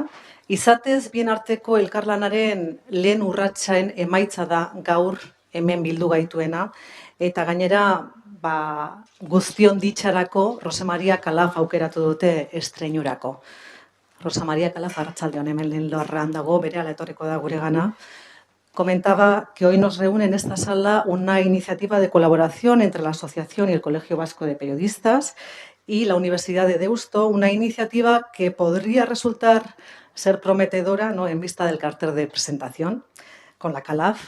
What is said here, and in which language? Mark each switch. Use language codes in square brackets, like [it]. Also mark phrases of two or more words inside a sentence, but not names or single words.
[eu] Izatez bien arteko elkarlanaren lehen urratsen emaitza da gaur hemen bildu gaituena eta gainera guztion ditxarako Rosa Maria Calaf aukeratu dute estreinurako. Rosa Maria Calaf, arratsaldeon, hemen lehen lorran dago, berehala etorriko da guregana. [es] Comentaba que hoy nos reúne en esta sala una iniciativa de colaboración entre la Asociación y el Colegio Vasco de Periodistas y la Universidad de Deusto, una iniciativa que podría resultar ser prometedora, ¿no?, en vista del cartel de presentación, con la Calaf.